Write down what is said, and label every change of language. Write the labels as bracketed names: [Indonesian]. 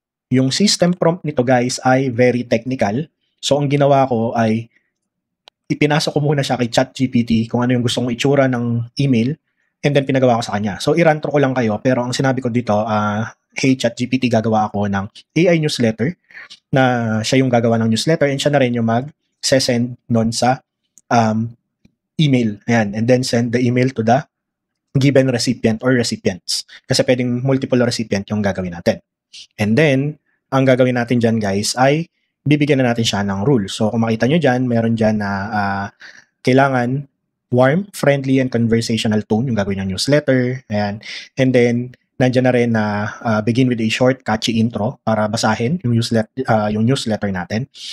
[Filipino] Yung system prompt nito, guys, ay very technical. So, ang ginawa ko ay ipinasok ko muna siya kay ChatGPT kung ano yung gusto kong itsura ng email. And then pinagawa ko sa kanya. So, i-run through ko lang kayo. Pero ang sinabi ko dito, hey ChatGPT, gagawa ako ng AI newsletter na siya yung gagawa ng newsletter and siya na rin yung mag-send nun sa email. [English] Ayan. And then send the email to the given recipient or recipients. [Filipino] Kasi pwedeng multiple recipient yung gagawin natin. And then, ang gagawin natin dyan guys ay bibigyan na natin siya ng rule. So, kung makita nyo dyan, meron dyan na kailangan [English] warm, friendly, and conversational tone [Filipino] yung gagawin ng newsletter. Ayan. And then, nandyan na rin na [English] begin with a short, catchy intro [Filipino] para basahin yung newsletter natin.